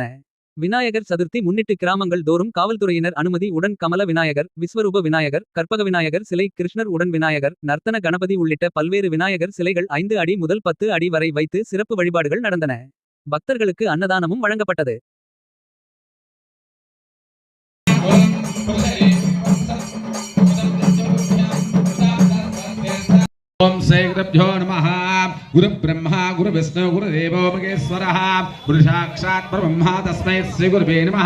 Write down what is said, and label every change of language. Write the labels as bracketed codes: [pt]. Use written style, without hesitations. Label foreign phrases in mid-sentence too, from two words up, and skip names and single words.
[ta] விநாயகர் சதுர்த்தி முன்னிட்டு கிராமங்கள் தோறும் காவல்துறையினர் அனுமதி உடன் கமல விநாயகர், விஸ்வரூப விநாயகர், கற்பக விநாயகர் சிலை, கிருஷ்ணர் உடன் விநாயகர், நர்த்தன கணபதி உள்ளிட்ட பல்வேறு விநாயகர் சிலைகள் 5 அடி முதல் 10 அடி வரை வைத்து சிறப்பு வழிபாடுகள் நடந்தன. பக்தர்களுக்கு அன்னதானமும் வழங்கப்பட்டது. [sa] ओम श्री गुरुभ्यो नमः। गुरु ब्रह्मा गुरु विष्णु गुरुदेवो महेश्वरः। गुरु साक्षात् परब्रह्म तस्मै श्री गुरुवे नमः।